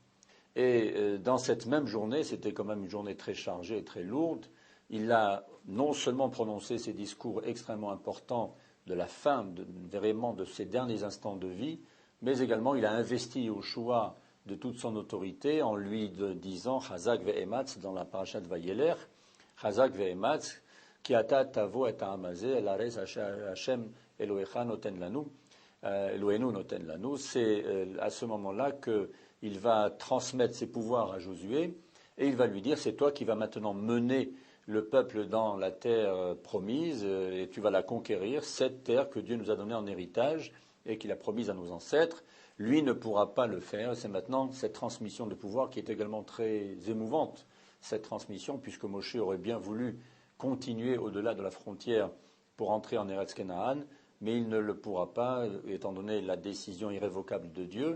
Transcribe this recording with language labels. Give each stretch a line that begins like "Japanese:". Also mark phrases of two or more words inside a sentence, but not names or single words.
French: Et dans cette même journée, c'était quand même une journée très chargée et très lourde, il a non seulement prononcé ces discours extrêmement importants de la fin, vraiment de ses derniers instants de vie, mais également il a investi Yoshua de toute son autorité en lui disant
Hebrew: חזק ואמץ
French: dans la parashat Vayeler,
Hebrew: חזק ואמץ כי אתה תבוא את העם הזה אל ארץ השם אלהיך נתן לנו אלהינו נתן לנו.
French: C'est à ce moment-là qu'il va transmettre ses pouvoirs à Josué et il va lui dire c'est toi qui vas maintenant mener le peuple dans la terre promise et tu vas la conquérir, cette terre que Dieu nous a donnée en héritage et qu'il a promise à nos ancêtres. Lui ne pourra pas le faire. C'est maintenant cette transmission de pouvoir qui est également très émouvante, cette transmission, puisque Moshe aurait bien voulu continuer au-delà de la frontière pour entrer en Eretz Kenaan, mais il ne le pourra pas, étant donné la décision irrévocable de Dieu.